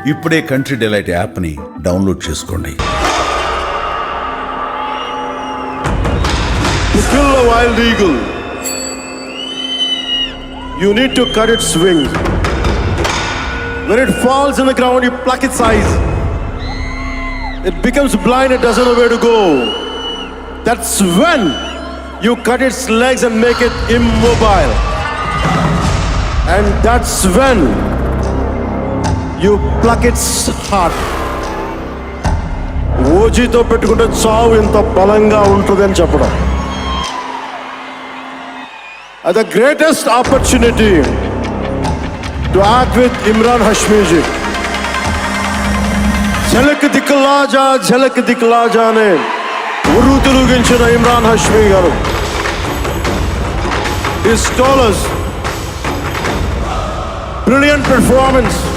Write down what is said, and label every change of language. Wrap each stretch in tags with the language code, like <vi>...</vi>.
<te>ఇప్పుడే country delight app ని download చేసుకోండి.</te> <en>To kill a wild eagle, you need to cut its wings. When it falls on the ground, you pluck its eyes. It becomes blind, it doesn't know where to go. That's when you cut its legs and make it immobile. And that's when you pluck its heart.</en> <te>ఓజీతో పెట్టుకుంటే చావు ఇంత బలంగా ఉంటుంది అని చెప్పడం.</te> <en>The greatest opportunity to act with Imran Hashmi ji.</en> <te>झलक दिखला जा ने ఉర్రు తిరిగించిన ఇమ్రాన్ హష్మీ గారు.</te> <en>His scholars, brilliant performance.</en>